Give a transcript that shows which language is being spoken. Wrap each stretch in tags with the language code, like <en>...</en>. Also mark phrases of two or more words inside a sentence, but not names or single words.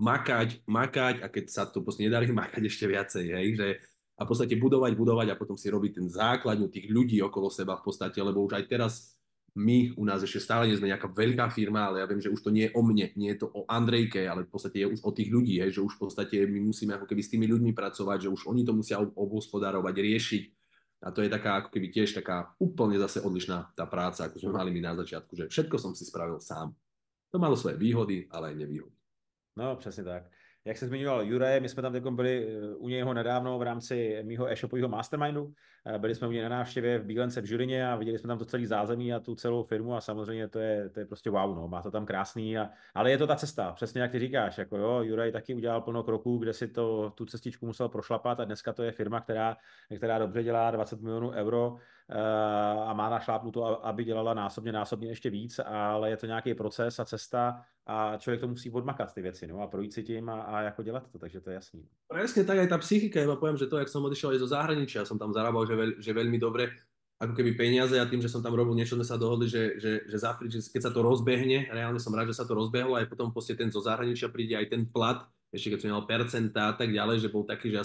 <sk>makať a keď sa to proste nedarí, makať ešte viacej, hej, že a v podstate budovať a potom si robiť ten základňu tých ľudí okolo seba v podstate, lebo už aj teraz my u nás ešte stále nie sme nejaká veľká firma, ale ja viem, že už to nie je o mne, nie je to o Andrejke, ale v podstate je už o tých ľudí, hej, že už v podstate my musíme ako keby s tými ľuďmi pracovať, že už oni to musia obhospodárovať, riešiť a to je taká ako keby tiež taká úplne zase odlišná tá práca, ako sme mali my na začiatku, že všetko som si spravil sám. To malo svoje výhody, ale aj nevýhody.</sk> <cs>No, přesně tak. Jak se zmiňoval Juraj, my jsme tam byli u něho nedávno v rámci mýho e-shopového mastermindu. Byli jsme u něj na návštěvě v Bílence v Žilině a viděli jsme tam to celé zázemí a tu celou firmu a samozřejmě to je prostě wow, no, má to tam krásný. Ale je to ta cesta, přesně jak ty říkáš. Jako jo, Juraj taky udělal plno kroků, kde si tu cestičku musel prošlapat a dneska to je firma, která dobře dělá 20 milionů euro a má našlápnuto, aby dělala násobně ještě víc, ale je to nějaký proces a cesta a člověk to musí odmakat ty věci, no, a projít si tím a jako dělat to, takže to je jasný.</cs> <sk>Presne tak aj tá psychika, ja poviem, že to, jak som odišiel aj zo zahraničia, som tam zarábal, že veľmi dobre, ako keby peniaze a tým, že som tam robil niečo, sme sa dohodli, že keď sa to rozbehne, reálne som rád, že sa to rozbehlo, aj potom proste ten zo zahraničia príde aj ten plat, ešte keď som mal percentá a tak ďalej, že bol taký, že ja</sk>